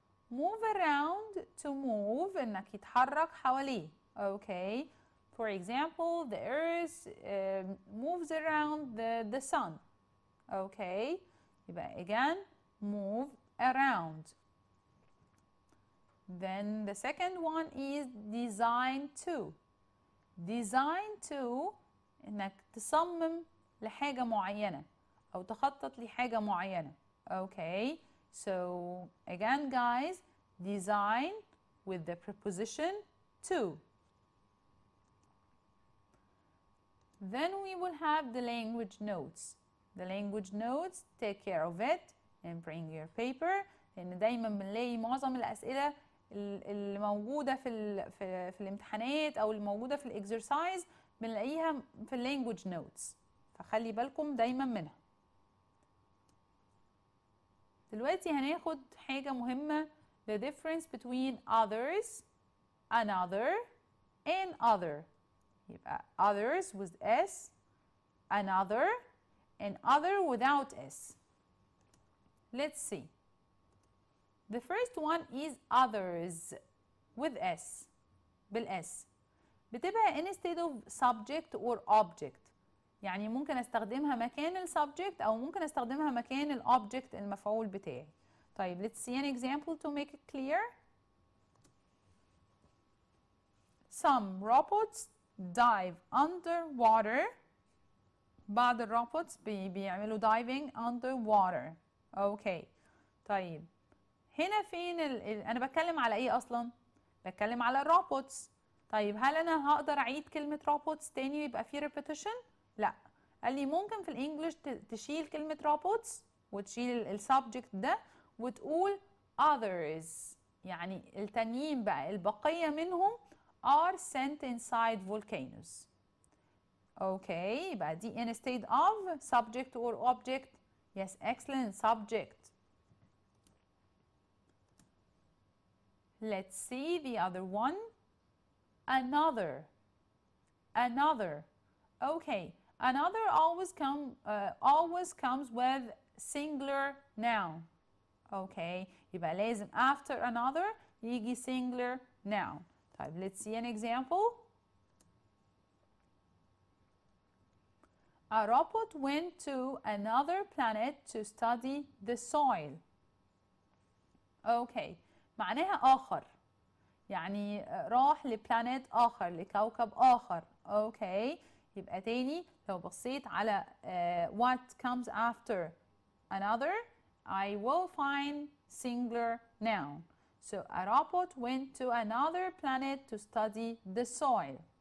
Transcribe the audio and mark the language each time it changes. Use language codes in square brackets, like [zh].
[en] Move around to move [ar] إنك يتحرك حواليه. [en] Okay. For example, the earth moves around the sun. Okay. [ar] يبقى [en] again move around. Then the second one is design to. Design to إنك تصمم لحاجة معينة أو تخطط لحاجة معينة. Okay. So again guys, design with the preposition to. Then we will have the language notes. The language notes, take care of it and bring your paper. [ar] لأن دايما بنلاقي معظم الأسئلة اللي موجودة في الامتحانات أو الموجودة في الإكسرسايز بنلاقيها في اللانجوج نوتس، فخلي بالكم دايما منها. دلوقتي هناخد حاجة مهمة، [en] the difference between others, another and other. [ar] يبقى [en] others with S, another and other without S. Let's see. The first one is others with S, بالS. [ar] بتبقى [en] instead of subject or object. [ar] يعني ممكن استخدمها مكان السبجكت أو ممكن استخدمها مكان الأوبجكت المفعول بتاعي. طيب [en] let's see an example to make it clear. Some robots dive underwater. [ar] بعض الروبوتس بيعملوا [en] diving underwater. [ar] Okay. طيب هنا فين أنا بتكلم على إيه أصلا؟ بتكلم على الروبوتس. طيب هل أنا هقدر أعيد كلمة روبوتس تاني ويبقى في repetition؟ لا. قال لي ممكن في الإنجليش تشيل كلمة روبوتس وتشيل السبجكت ده وتقول others. يعني التانيين بقى البقية منهم [en] are sent inside volcanoes. Okay, [ar] يبقى دي [en] instead of subject or object. Yes, excellent, subject. Let's see the other one. Another. Another. Okay, another always comes with singular noun. Okay, [ar] يبقى لازم [en] after another [ar] يجي [en] singular noun. [ar] طيب [en] let's see an example. A robot went to another planet to study the soil. [ar] Okay, معناها آخر. يعني راح لبلانيت آخر، لكوكب آخر. [en] Okay, [ar] يبقى تاني لو بصيت على [en] what comes after another, I will find singular noun. So a robot went to another planet to study the soil.